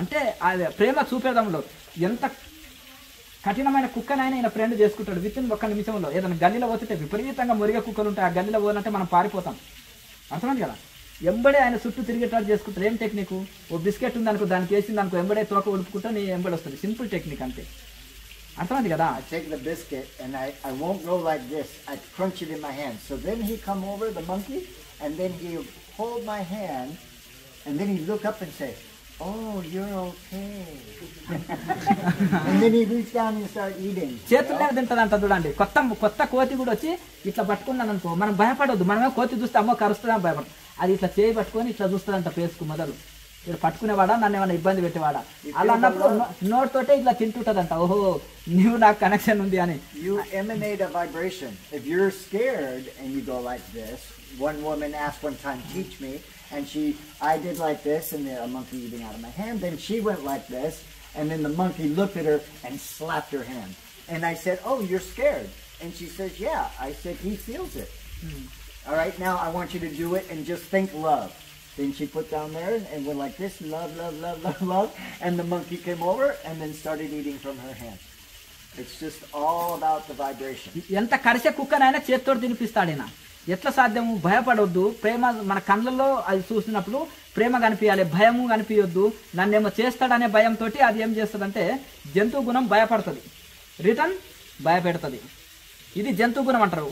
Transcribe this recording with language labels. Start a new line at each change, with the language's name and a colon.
Telugu: అంటే ప్రేమ చూపేదంలో ఎంత కఠినమైన కుక్కనైనా ఈయన ఫ్రెండ్ చేసుకుంటాడు విత్ ఇన్ 1 నిమిషంలో. ఏదైనా గల్లీలో పోతుంటే విపరీతంగా మురిగే కుక్కలు ఉంటాయి, ఆ గల్లీలో పోవాలంటే మనం పారిపోతాం. అర్థమైంది కదా. ఎంబడే ఆయన చుట్టూ తిరిగేటట్టు చేసుకుంటారు. ఏం టెక్నిక్? ఓ బిస్కెట్ ఉంది అనుకో, దానికి వేసింది అనుకో, ఎంబడే తోక ఉడుపుకుంటా నీ ఎంబడి వస్తుంది. సింపుల్ టెక్నిక్ అంతే. అర్థమైంది కదా.
English: I take the biscuit and I won't go like this. I crunch it in my hand. So then he come over, the monkey, and then he hold my hand, and then he look up and say, "Oh, you're okay." And then he reach down and start eating.
Telugu: చేతుల్లో తింటదంట చూడండి. కొత్త కోతి కూడా వచ్చి ఇట్లా పట్టుకున్నాను అనుకో, మనం భయపడొద్దు. మనమే కోతి చూస్తే అమ్మో కరుస్తుందని భయపడదు. అది ఇట్లా చేయి పట్టుకొని ఇట్లా చూస్తుందంట పేసుకు మొదలు. ఇక్కడ పట్టుకునేవాడా, నన్ను ఏమైనా ఇబ్బంది పెట్టేవాడా, అలా అన్నప్పుడు నోట్ తోటే ఇట్లా తింటుంటదంట. ఓహో నువ్వు నాకు కనెక్షన్ ఉంది అని.
English: You emanate a vibration. If you're scared and you go like this, one woman asked one time, "Teach me," and I did like this, and a monkey eating out of my hand. Then she went like this, and then the monkey looked at her and slapped her hand. And I said, "Oh, you're scared?" And she says, "Yeah." I said, "He feels it." All right, now I want you to do it and just think love. Then she put down there and went like this, love, love, love, love, love. And the monkey came over and then started eating from her hand. It's just all about the vibration.
Telugu: ఎంత కరిసే కుక్కనైనా చేత్తోటి తినిపిస్తాడైనా. ఎట్లా సాధ్యము? భయపడొద్దు. ప్రేమ మన కళ్ళల్లో అది చూసినప్పుడు ప్రేమ కనిపించాలి, భయము కనిపించొద్దు. నన్నేమో చేస్తాడనే భయంతో అది ఏం చేస్తుందంటే జంతు గుణం భయపడుతుంది, రిటర్న్ భయపెడుతుంది. ఇది జంతు గుణం అంటారు.